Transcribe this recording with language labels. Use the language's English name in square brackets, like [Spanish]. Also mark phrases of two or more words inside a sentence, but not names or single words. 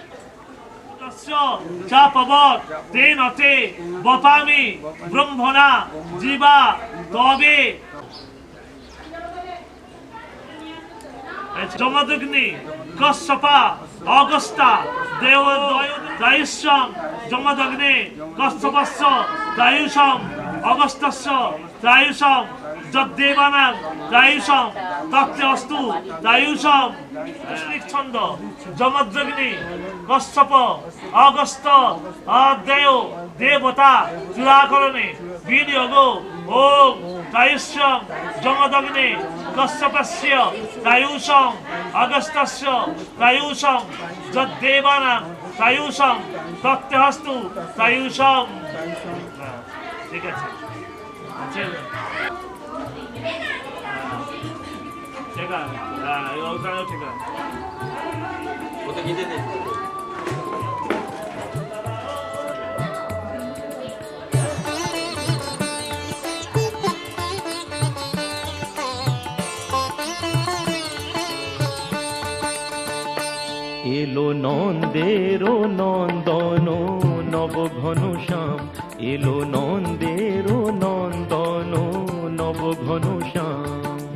[Sanskrit] চাপবৎ তেন তে বপামি ব্রহ্মণা জীবা তবে যমদগ্নি কশ্যপা অগস্তা দেব দায়ুষ্যং যমদগ্নে কশ্যপস্য দায়ুষং অগস্তস্য দায়ুষং যদ্দেবানাং দায়ুষং তত্তে অস্তু দায়ুষং। ছন্দ যমদগ্নি কশ্যপ অগস্ত অদেয় দেবতা চূড়াকরণে বিনিয়োগ ওম দায়ুষ্যং যমদগ্নে কশ্যপস্য দায়ুষং অগস্তস্য দায়ুষং যদ্দেবানাং দায়ুষং তত্তে অস্তু দায়ুষং। [Bangla] ঠিক আছে, ঠিক আছে, হ্যাঁ ওখানেও ঠিক আছে। ওটা কেটে দে। এলো নন্দের নন্দন নব ঘন শ্যাম, এলো নন্দের নন্দন নব ঘন শ্যাম।